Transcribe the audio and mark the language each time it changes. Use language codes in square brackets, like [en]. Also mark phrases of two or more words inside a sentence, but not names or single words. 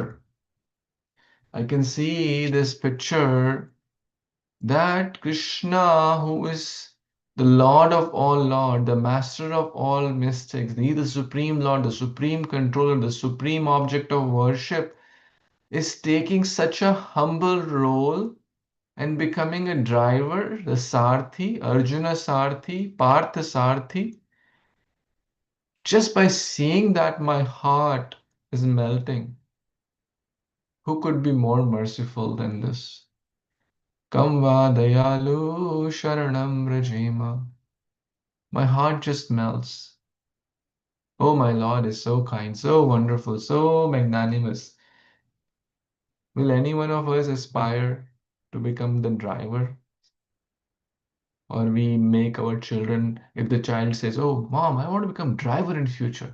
[en] I can see this picture that Krishna, who is the Lord of all Lord, the Master of all mystics, the Supreme Lord, the Supreme Controller, the Supreme Object of worship, is taking such a humble role and becoming a driver, the Sarthi, Arjuna Sarthi, Partha Sarthi. Just by seeing that, my heart is melting. Who could be more merciful than this? [sa] Kam va dayalu sharanam rajima. [en] My heart just melts. Oh, my Lord is so kind, so wonderful, so magnanimous. Will any one of us aspire to become the driver? Or we make our children, if the child says, oh, Mom, I want to become driver in future.